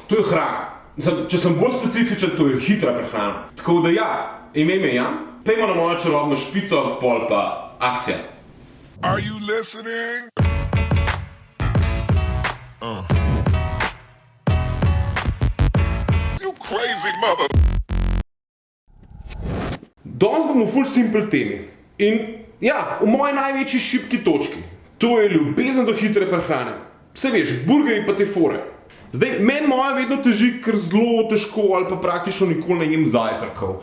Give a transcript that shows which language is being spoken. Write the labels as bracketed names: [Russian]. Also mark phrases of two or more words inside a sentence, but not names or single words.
[Slovenian] To je hrana. Če sem bolj specifičen, to je hitra prehrana. Tako da ja, ime mi je Jan, pejmo na mojo čarobno špico, pol pa akcija. [English] Are you listening? You crazy mother. [Slovenian] Danes bomo ful simple temi. In ja, v moji največji šibki točki. To je ljubezen do hitre prehrane. Vse veš, burgerji pa te fore. Zdaj, meni moja vedno teži, ker zelo težko ali pa praktično nikoli ne jem zajtrkov.